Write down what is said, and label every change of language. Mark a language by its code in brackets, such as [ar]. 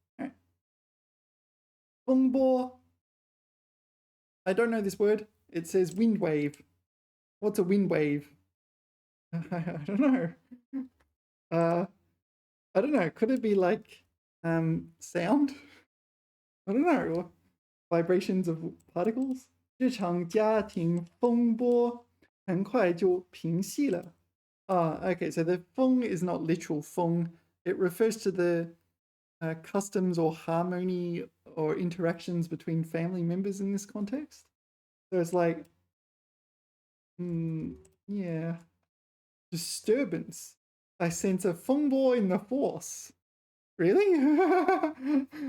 [en] All right. 风波.I don't know this word. It says wind wave. What's a wind wave? I don't know. I don't know. Could it be like sound? I don't know. Vibrations of particles? [zh] 这场家庭风波很快就平息了. [en] Okay, so the 风 is not literal 风. It refers to the customs or harmony or interactions between family members in this context. So it's like, yeah, disturbance. I sense a 风波 in the force. Really?